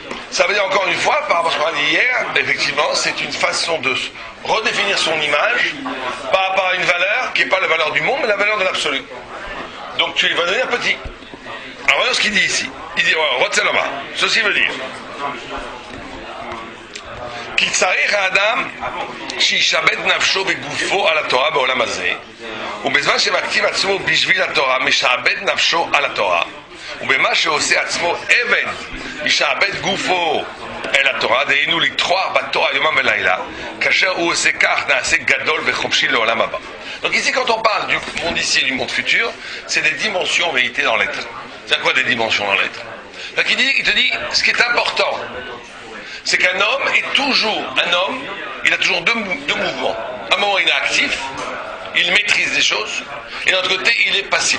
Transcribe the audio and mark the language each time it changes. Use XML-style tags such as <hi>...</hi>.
<fr>Ça veut dire encore une fois, par rapport à ce qu'on a dit hier, effectivement, c'est une façon de redéfinir son image par rapport à une valeur qui n'est pas la valeur du monde, mais la valeur de l'absolu. Donc tu vas devenir petit. Alors voyons ce qu'il dit ici. Il dit, retiens là-bas. Ceci veut dire qu'il</fr> <he>צריך האדם שישבט נפשו בגופו על התורה בעולם הזה, ובזמן שמקציב עצמו בשביל התורה משעבד נפשו על התורה, ובמה שעושה עצמו עבד משעבד גופו אל התורה, דהיינו לתחוח בתורה יומם ולילה, כאשר הוא עושה כך נעשה גדול וחופשי לעולם הבא.</he> <fr>Donc ici, quand on parle du monde ici et du monde futur, c'est des dimensions en vérité dans l'être. C'est quoi des dimensions dans l'être? Donc il te dit, ce qui est important, c'est qu'un homme est toujours un homme, il a toujours deux mouvements. À un moment il est actif, il maîtrise des choses, et d'un autre côté il est passif.</fr>